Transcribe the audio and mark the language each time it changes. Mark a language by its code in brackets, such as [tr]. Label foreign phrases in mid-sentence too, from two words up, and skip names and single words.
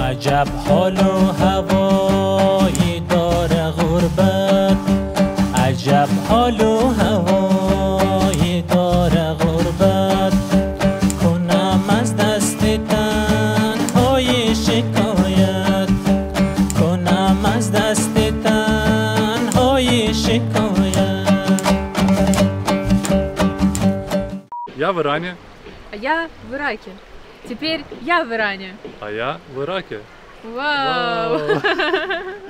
[fa] عجب حال و هوایی داره غربت عجب حال و هوایی داره غربت کنم از دست تنهای شکایت کنم از دست تنهای شکایت. [ru] Я в Иране. А я в Ираке. Теперь я в Иране. А я в Ираке. Вау!